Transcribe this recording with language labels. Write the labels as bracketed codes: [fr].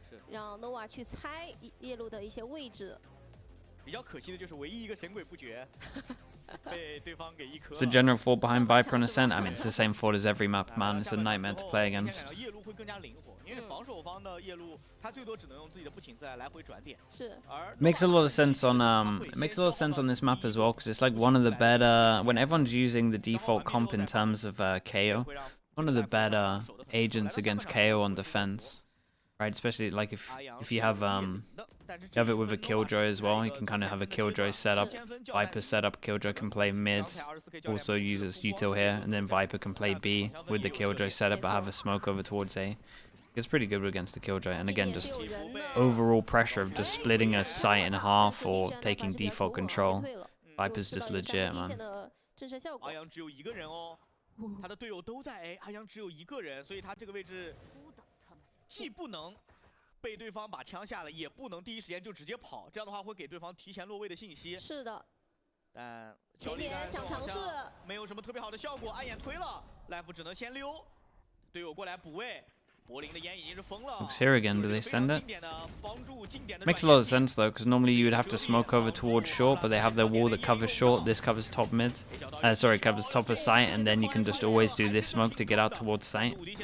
[zh] 让 nova 去猜夜路的一些位置。比较可惜的就是唯一一个神鬼不绝被对方给一颗。 [en] It's the general fault behind Viper and Ascent. I mean, it's the same fault as every map, man. It's a nightmare to play against. [zh] 夜路会更加灵活，因为防守方的夜路，他最多只能用自己的步行在来回转点。是。 [en] Makes a lot of sense on it makes a lot of sense on this map as well, because it's like one of the better when everyone's using the default comp in terms of KO. One of the better agents against KO on defense, right? Especially like if you have it with a Killjoy as well. You can kind of have a Killjoy setup, Viper setup. Killjoy can play mid, also uses util here, and then Viper can play B with the Killjoy setup, but have a smoke over towards A. It's pretty good against the Killjoy, and again, just overall pressure of just splitting a site in half or taking default control. Viper's just legit, man. [zh] 阿阳只有一个人哦，他的队友都在 A， 阿阳只有一个人，所以他这个位置既不能被对方把枪下了，也不能第一时间就直接跑，这样的话会给对方提前落位的信息。是的。但前点想尝试，没有什么特别好的效果，暗眼推了，Life 只能先溜，队友过来补位。 [en] Looks here again, do they send it? Makes a lot of sense though, because normally you would have to smoke over towards short, but they have their wall that covers short, this covers top mid. Sorry, covers top of site, and then you can just always do this smoke to get out towards site.